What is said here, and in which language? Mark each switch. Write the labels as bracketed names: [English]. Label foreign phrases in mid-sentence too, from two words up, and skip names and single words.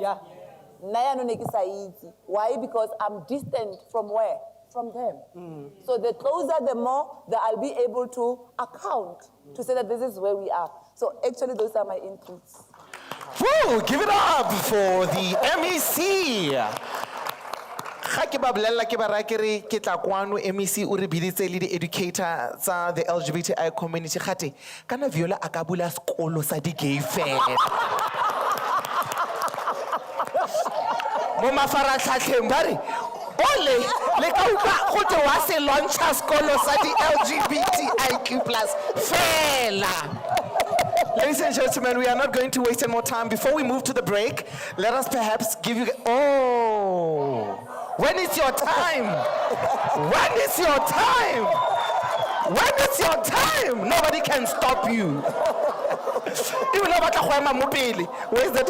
[English] Yeah. Why? Because I'm distant from where? From them. So the closer, the more that I'll be able to account to say that this is where we are. So actually, those are my inputs. Woo, give it up for the MEC. [Tswana] Ga ke ba bolella ke ba ra ke re ke tla kwano MEC o re biditse le di-educator tsa [English] the LGBTI community [Tswana] gate kana Viola a ka bula sekolo sa di-gay fela mo mafaratlhatlheng ba re ole le ka utlwa go te wa se launcha sekolo sa di-LGBTIQ+ fela. [English] Ladies and gentlemen, we are not going to waste any more time. Before we move to the break, let us perhaps give you... Oh! When is your time? When is your time? When is your time? Nobody can stop you. Even where's that?